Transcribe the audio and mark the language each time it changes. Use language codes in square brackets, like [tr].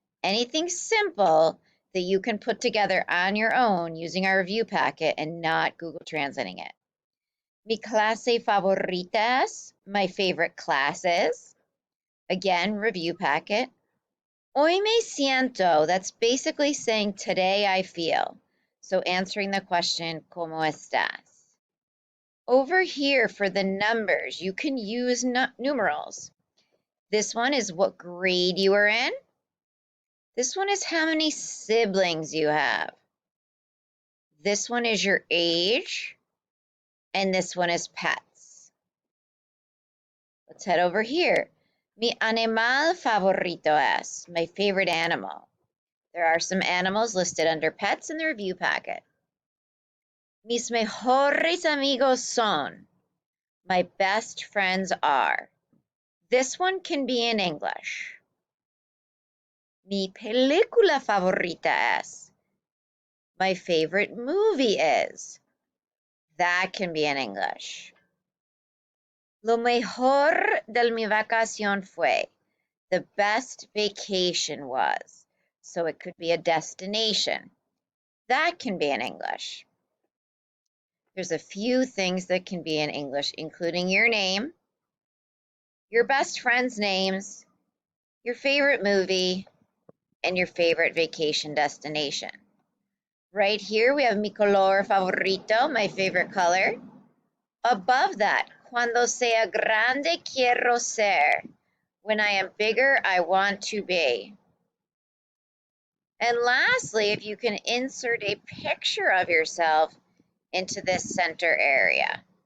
[en] Anything simple that you can put together on your own using our review packet and not Google translating it. [es] Mi clase favoritas, [en] my favorite classes. Again, review packet. [es] Hoy me siento, [en] that's basically saying today I feel. So answering the question, [es] ¿Cómo estás? [en] Over here for the numbers, you can use numerals. This one is what grade you are in. This one is how many siblings you have. This one is your age. And this one is pets. Let's head over here. [es] Mi animal favorito es, [en] my favorite animal. There are some animals listed under pets in the review packet. [es] Mis mejores amigos son, [en] my best friends are. This one can be in English. [es] Mi película favorita es, [en] my favorite movie is. That can be in English. [es] Lo mejor de mi vacación fue. [en] The best vacation was. So it could be a destination. That can be in English. There's a few things that can be in English, including your name, your best friends' names, your favorite movie, and your favorite vacation destination. Right here we have [es] mi color favorito, [en] my favorite color. Above that, [es] cuando sea grande quiero ser. [en] When I am bigger, I want to be. And lastly, if you can insert a picture of yourself into this center area.